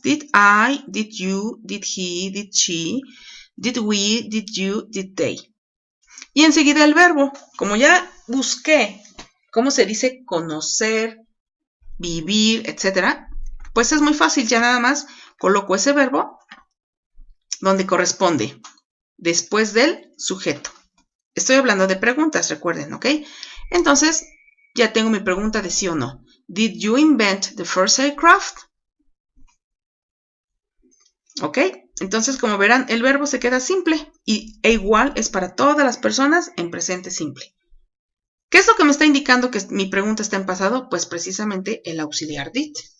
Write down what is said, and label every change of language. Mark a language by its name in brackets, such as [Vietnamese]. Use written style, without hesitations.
[English] Did I, did you, did he, did she, did we, did you, did they. [Spanish] Y enseguida el verbo. Como ya busqué cómo se dice conocer, vivir, etc., pues es muy fácil, ya nada más coloco ese verbo donde corresponde, después del sujeto. Estoy hablando de preguntas, recuerden, ¿ok? Entonces, ya tengo mi pregunta de sí o no. [English] Did you invent the first aircraft? [Spanish] ¿Ok? Entonces, como verán, el verbo se queda simple e igual es para todas las personas en presente simple. ¿Qué es lo que me está indicando que mi pregunta está en pasado? Pues precisamente el auxiliar did.